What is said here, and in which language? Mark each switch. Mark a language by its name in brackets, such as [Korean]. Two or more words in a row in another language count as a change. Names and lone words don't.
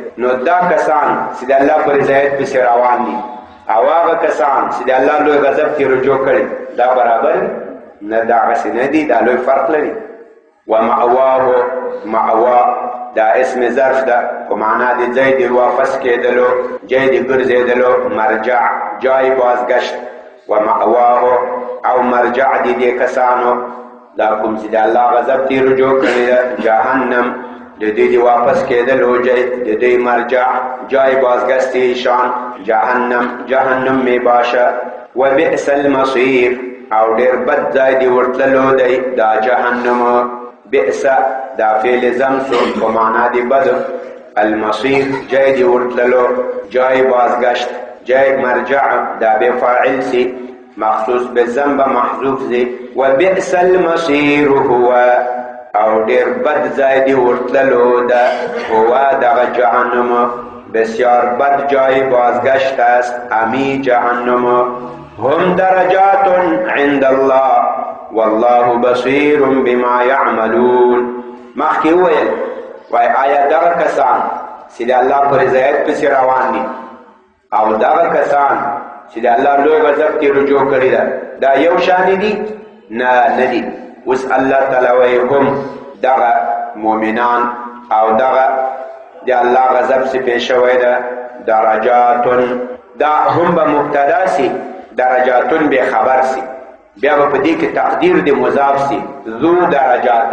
[Pashto] نو دا کسان چې د الله په رضایت پسې روان دي، او هغه کسان چې د الله لوی غضب کې رجوع کړي، دا برابر نه، دا هغسې نه دي، دا لوی فرق لري. ومأواه، مأوا دا اسم ظرف ده، په معنا د ځای د واپس کېدلو، جای د ګرځېدلو، [Persian] مرجع جای بازگشت. [Pashto] ومأواه او مرجع د دې کسانو دا کوم چې د الله غضب ته رجوع کړي ده، جهنم د دې د واپس کېدلو جای، د دې مرجع [Persian] جای بازگشت ایشان جهنم می باشه. [Arabic] وبئس المصير [Pashto] او ډېر بد ځای د ورتللو دی دا جهنم. بئس دا فعل ذم سو په معنا دی بد، المصير جای دی ورتللو، [Persian] جای بازگشت، جای مرجع [Pashto] دا به فاعل سی، مخصوص به ذنب محذوف سی. [Arabic] وبئس المصير هو [Pashto] او ډیر بد ځای دی ورتللو دا هو دغه جهنم، [Persian] بسیار بد جای بازگشت است امی جهنم. [Arabic] هم درجات عند الله والله بصیر بما یعملون. [Pashto] مخکې وویل وای آیا دغه کسان چې د الله په رضایت پسې روان دي او دغه کسان چې د الله لوی غضب کې رجوع کړي ده، دا یو شان دي؟ نه دي. اوس الله تعالی وایي هم دغه مؤمنان او دغه د الله غضب څخه پیښ شوی ده درجات، دا هم به مبتدا سي، درجاتون به خبر سي، بیا به په دې کې تقدیر د مضاف سي، [Arabic] ذو درجات.